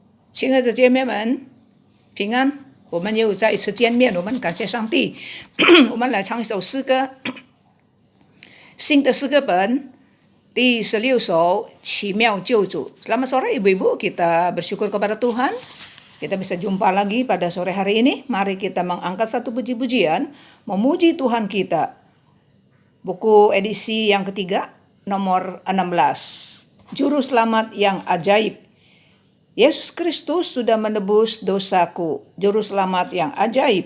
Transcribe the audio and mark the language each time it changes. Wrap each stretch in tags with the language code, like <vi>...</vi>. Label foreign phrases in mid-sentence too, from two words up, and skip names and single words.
<zh>亲爱的姐妹们，平安！我们又再一次见面，我们感谢上帝。我们来唱一首诗歌，新的诗歌本第16首奇妙救主.</zh> <id>Selamat sore ibu-ibu, kita bersyukur kepada Tuhan. Kita bisa jumpa lagi pada sore hari ini. Mari kita mengangkat satu puji-pujian, memuji Tuhan kita. Buku edisi yang ketiga, nomor 16. Juru selamat yang ajaib. Yesus Kristus sudah menebus dosaku, juru selamat yang ajaib.</id>